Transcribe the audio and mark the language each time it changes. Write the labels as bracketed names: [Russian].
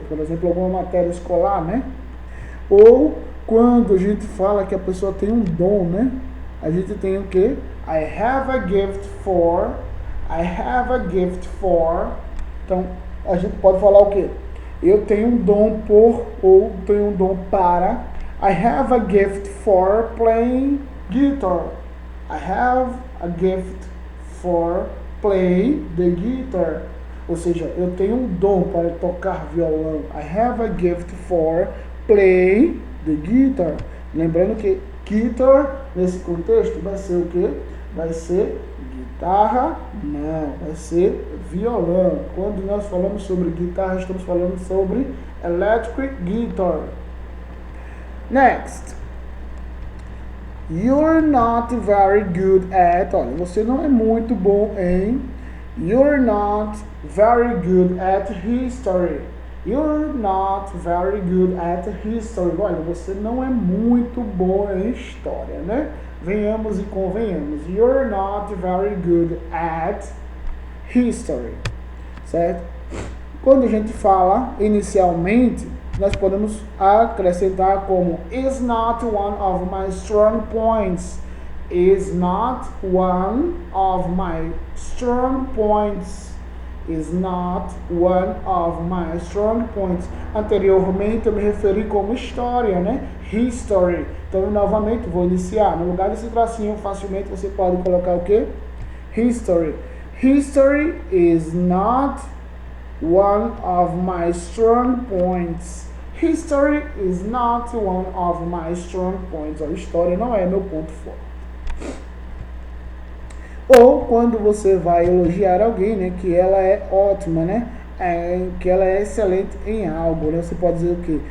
[Portuguese] Por exemplo, alguma matéria escolar, né? Ou quando a gente fala que a pessoa tem um dom, né? A gente tem o quê? [English] I have a gift for. I have a gift for. [Portuguese] Então, a gente pode falar o quê? Eu tenho um dom por ou tenho um dom para. [English] I have a gift for playing guitar. I have a gift for play the guitar. [Portuguese] Ou seja, eu tenho um dom para tocar violão. [English] I have a gift for play the guitar. [Portuguese] Lembrando que guitar, nesse contexto, vai ser o quê? Vai ser guitarra? Não, vai ser violão. Quando nós falamos sobre guitarra, estamos falando sobre electric guitar. Next. [English] You're not very good at. [Portuguese] Olha, você não é muito bom em. [English] You're not very good at history. You're not very good at history. [Portuguese] Olha, você não é muito bom em história, né? Venhamos e convenhamos. [English] You're not very good at history. [Portuguese] Certo? Quando a gente fala inicialmente, nós podemos acrescentar como [English] is not one of my strong points. Is not one of my strong points. Is not one of my strong points. [Portuguese] Anteriormente eu me referi como história, né? History. Então, novamente, vou iniciar. No lugar desse tracinho, facilmente você pode colocar o quê? [English] History. History is not one of my strong points. History is not one of my strong points. [Portuguese] A história não é meu ponto forte. Ou quando você vai elogiar alguém, né, que ela é ótima, né, que ela é excelente em algo, né, você pode dizer o quê?